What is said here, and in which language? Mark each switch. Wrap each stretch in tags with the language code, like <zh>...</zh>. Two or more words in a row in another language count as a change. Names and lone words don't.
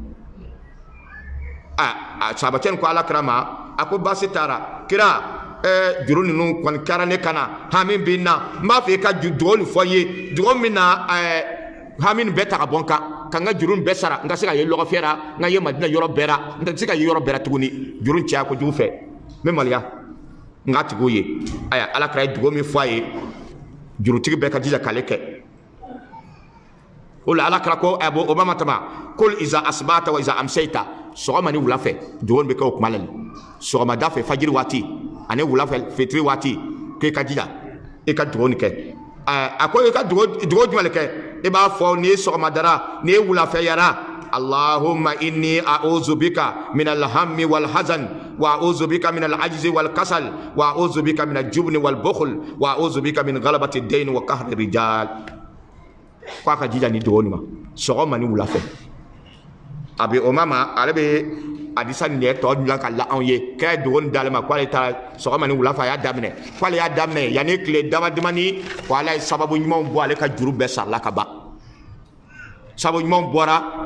<bm>sahaba cɛ ni ko ala kira ma a ko baasi t'a kira juru ninnu kɔni kɛra ne kana hami bɛ n na n b'a fɛ i ka dugawu nin fɔ n ye dugawu min na hami nin bɛɛ ta ka bɔ n kan ka n ka juru nin bɛɛ sara n ka se ka ye lɔgɔfiyɛ la n ka ye madina yɔrɔ bɛɛ la n tɛ se ka ye yɔrɔ bɛɛ la tuguni juru in caya kojugu fɛ n bɛ maloya n k'a tigiw ye ayiwa ala kɛra ye dugawu min fɔ a ye jurutigi bɛɛ ka jija k'ale kɛ o la ala kɛra ko o ma tama kol</bm> <ar>إذا أصبحت وإذا أمسيت</ar> <bm>sɔgɔma ni wula fɛ dugawu bɛ kɛ o kuma la sɔgɔmada fɛ fajiri waati ani wula fɛ fitiri waati k'e ka jija e ka dugawu nin kɛ a ko e ka dugawu jumɛn kɛ e b'a fɔ n'i ye sɔgɔmadara n'i ye wulafɛyara</bm> <ar>اللهم إني أعوذ بك من الهم والحزن وأعوذ بك من العجز والكسل وأعوذ بك من الجبن والبخل وأعوذ بك من غلبة الدين وقهر الرجال</ar> <bm>ko ka jija ni dugawu nin ma sɔgɔma ni wula fɛ a bɛ o ma ale bɛ hadisa nin de tɔ dilan ka la anw ye k'a ye dugawu d'ale ma k'ale taara sɔgɔma ni wula fɛ a y'a daminɛ k'ale y'a daminɛ yanni tile dama damani ko ala ye sababu ɲumanw bɔ ale ka juru bɛɛ sarala ka ban sababu ɲumanw bɔra</bm>